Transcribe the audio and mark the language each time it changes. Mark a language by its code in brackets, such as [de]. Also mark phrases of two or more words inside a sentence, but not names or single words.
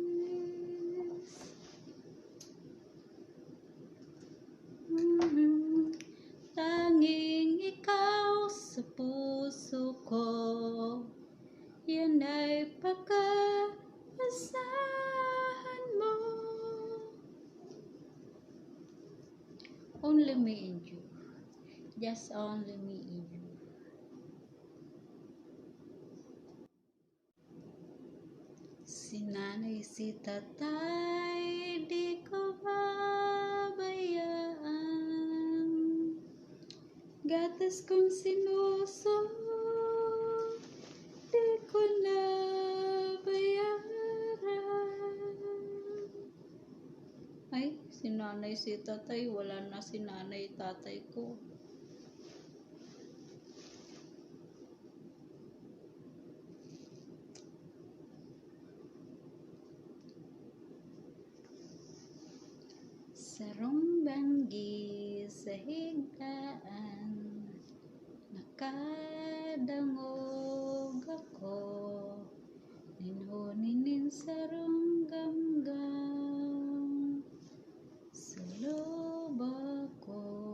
[tl] Tanging ikaw sa puso ko, yan ay pagkaasahan mo. [en] Only me and you. Just only me and you. [tl] Si nanay, si tatay, di ko babayaan. Gatas kong sinuso, di ko na bayaran. Ay, si nanay, si tatay, wala na si nanay, tatay ko. [bik] Sarong banggi sa higdaan, nakadangog ako, ninhuninin sarong gamgam, sa loba ko,